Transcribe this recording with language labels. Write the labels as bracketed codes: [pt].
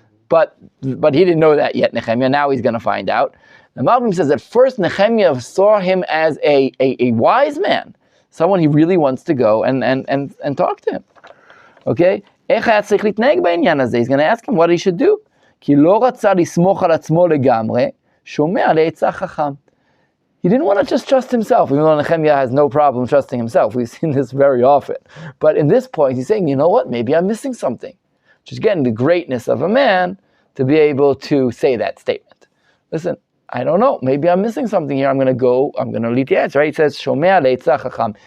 [en] But he didn't know that yet, Nehemiah. Now he's going to find out. The Malbim says that first Nehemiah saw him as a wise man. Someone he really wants to go and talk to him. Okay? He's going to ask him what he should do. [he] כי לא רצה לסמוך על עצמו לגמרי, שומע לעצה חכם. [en] He didn't want to just trust himself, even though Nehemiah has no problem trusting himself. We've seen this very often. But in this point, he's saying, you know what, maybe I'm missing something. Which is, again, the greatness of a man to be able to say that statement. Listen, I don't know, maybe I'm missing something here. I'm going to lead the answer, right? He says, [he] Shomea le'etzah chacham.